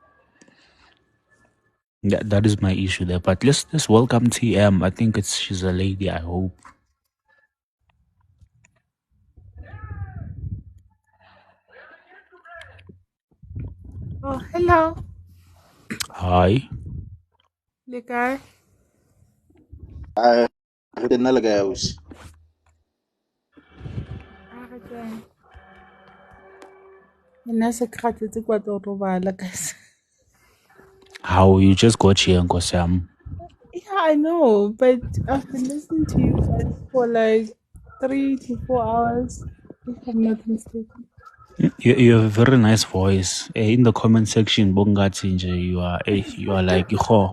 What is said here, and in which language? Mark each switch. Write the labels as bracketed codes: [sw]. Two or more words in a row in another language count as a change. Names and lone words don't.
[en] That is my issue there. But let's welcome TM. I think she's a lady, I hope. Oh, hello. Hi. [tn] Le kae? Re nna le kae ausi? A re kae? Nna se kgathetse kwa tlo robala guys. [en] How you just got here, Nkosiyam? Yeah, I know, but I've been listening to you guys for like 3 to 4 hours, if I'm not mistaken. You have a very nice voice. In the comment section, Bongati, you are like Iho.